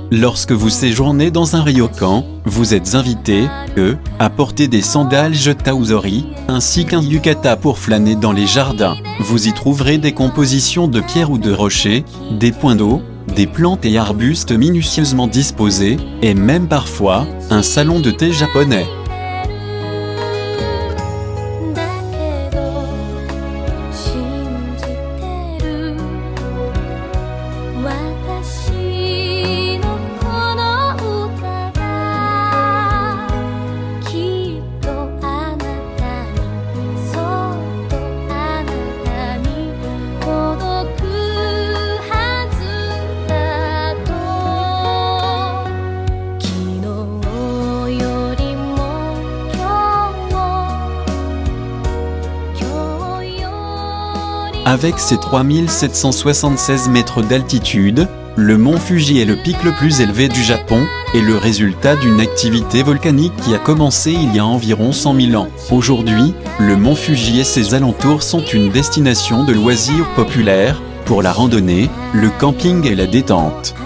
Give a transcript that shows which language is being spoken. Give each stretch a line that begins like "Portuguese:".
French: Lorsque vous séjournez dans un ryokan, vous êtes invité, à porter des sandales jetauzori, ainsi qu'un yukata pour flâner dans les jardins. Vous y trouverez des compositions de pierres ou de rochers, des points d'eau, des plantes et arbustes minutieusement disposés, et même parfois, un salon de thé japonais.
Japanese: だけど信じてる私のこの歌がきっとあなたにそっとあなたに届くはずだと昨日よりも今日より
French: Avec ses 3776 mètres d'altitude, le mont Fuji est le pic le plus élevé du Japon, et le résultat d'une activité volcanique qui a commencé il y a environ 100 000 ans. Aujourd'hui, le mont Fuji et ses alentours sont une destination de loisirs populaire, pour la randonnée, le camping et la détente.